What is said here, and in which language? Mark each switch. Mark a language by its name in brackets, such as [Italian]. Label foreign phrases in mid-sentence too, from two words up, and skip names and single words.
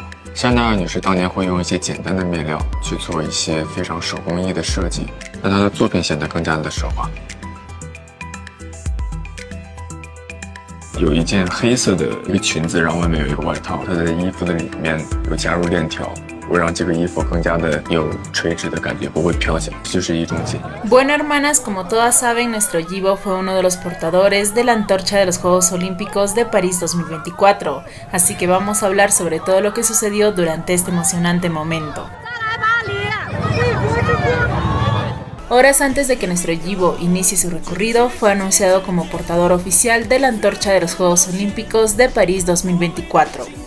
[Chinese] 香奈儿女士当年会用一些简单的面料去做一些非常手工艺的设计，让她的作品显得更加的奢华。有一件黑色的一个裙子，然后外面有一个外套，它的衣服的里面有加入链条。会让这个衣服更加的有垂直的感觉，不会飘起来，就是一种简约。 [Spanish] Bueno, hermanas, como todas saben, nuestro Yibo fue uno de los portadores de la antorcha de los Juegos Olímpicos de París 2024, así que vamos a hablar sobre todo lo que sucedió durante este emocionante momento. Horas antes de que nuestro Yibo inicie su recorrido, fue anunciado como portador oficial de la antorcha de los Juegos Olímpicos de París 2024.